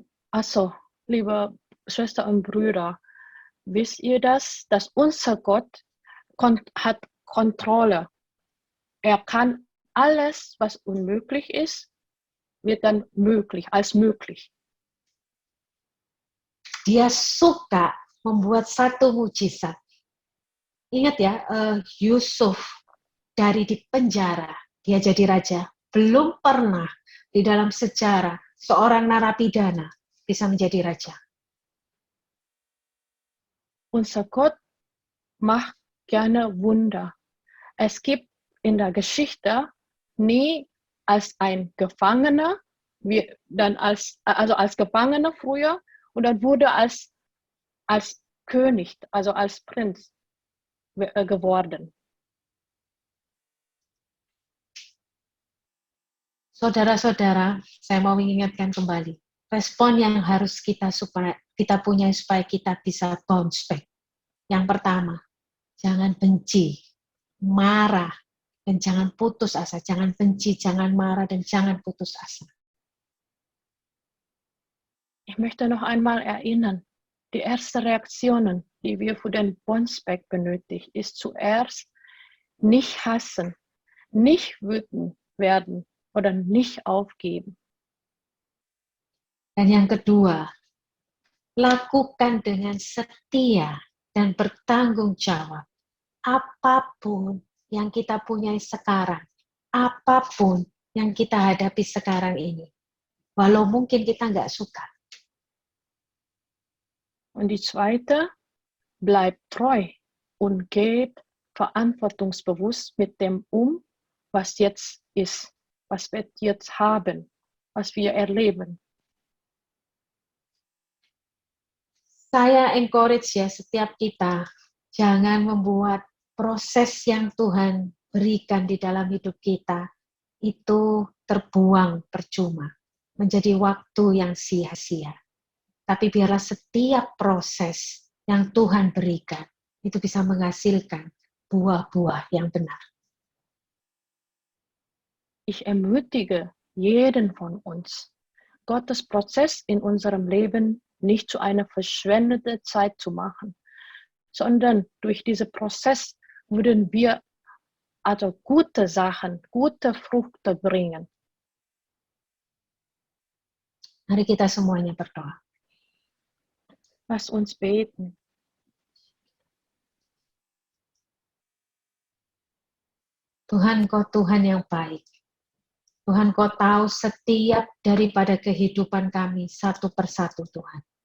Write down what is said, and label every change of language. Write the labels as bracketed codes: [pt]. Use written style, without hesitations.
[de] Also, liebe Schwester und Brüder, wisst ihr das, dass unser Gott hat Kontrolle. Er kann alles, was unmöglich ist, wird dann möglich, als möglich. [id] Dia suka membuat satu mujizat. Ingat ya, Yusuf dari di penjara, dia jadi raja. Belum pernah di dalam sejarah seorang narapidana bisa menjadi raja. [de] Unser Gott macht gerne Wunder. Es gibt in der Geschichte nie als ein Gefangener, als Gefangener früher, und dann wurde als König, also als Prinz geworden. [id] Saudara-saudara, saya mau mengingatkan kembali, respon yang harus kita punya supaya kita bisa bounce back. Yang pertama, jangan benci, marah, dan jangan putus asa. Jangan benci, jangan marah, dan jangan putus asa. [de] Ich möchte noch einmal erinnern, die erste Reaktion, die wir für den Bounce back benötigen, ist zuerst nicht hassen, nicht wütend werden oder nicht aufgeben. [id] Dan yang kedua, lakukan dengan setia dan bertanggung jawab apapun yang kita punyai sekarang, apapun yang kita hadapi sekarang ini, walau mungkin kita nggak suka. [de] Und die zweite, bleibt treu und geht verantwortungsbewusst mit dem was jetzt ist, was wir jetzt haben, was wir erleben. [id] Saya encourage ya setiap kita, jangan membuat proses yang Tuhan berikan di dalam hidup kita itu terbuang percuma, menjadi waktu yang sia-sia. Tapi biarlah setiap proses yang Tuhan berikan itu bisa menghasilkan buah-buah yang benar. [de] Ich ermutige jeden von uns, Gottes Prozess in unserem Leben nicht zu einer verschwendeten Zeit zu machen, sondern durch diesen Prozess würden wir also gute Sachen, gute Früchte bringen. [id] Mari kita semuanya berdoa. [de] Lass uns beten. [id] Tuhan, Kau Tuhan yang baik. Tuhan, Kau tahu setiap daripada kehidupan kami satu persatu, Tuhan.